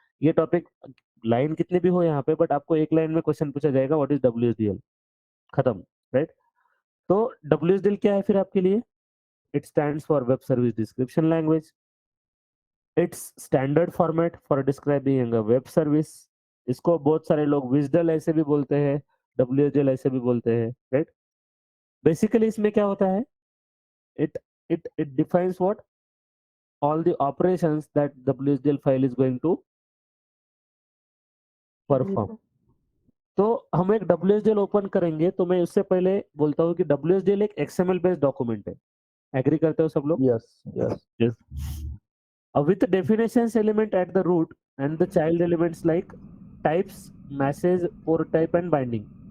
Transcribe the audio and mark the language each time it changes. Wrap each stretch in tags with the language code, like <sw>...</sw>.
<hi>ये topic line कितने भी हो यहाँ पे, बट आपको एक लाइन में क्वेश्चन पूछा जाएगा</hi> <en>what is WSDL,</en> <hi>खत्म, राइट। तो WSDL क्या है फिर आपके लिए?</hi> <en>It stands for web service description language. It's standard format for describing a web service.</en> <hi>इसको बहुत सारे लोग विजडल ऐसे भी बोलते हैं, WSDL ऐसे भी बोलते हैं, राइट। बेसिकली इसमें क्या होता है,</hi> <en>it it defines what all the operations that WSDL file is going to perform।</en> <hi>तो हम एक WSDL ओपन करेंगे तो मैं उससे पहले बोलता हूँ कि WSDL एक XML बेस्ड डॉक्यूमेंट है। एग्री करते हो सब लोग?</hi> <en>Yes, yes, Yes. With definitions element at the root and the child elements like types, message, port type and binding।</en>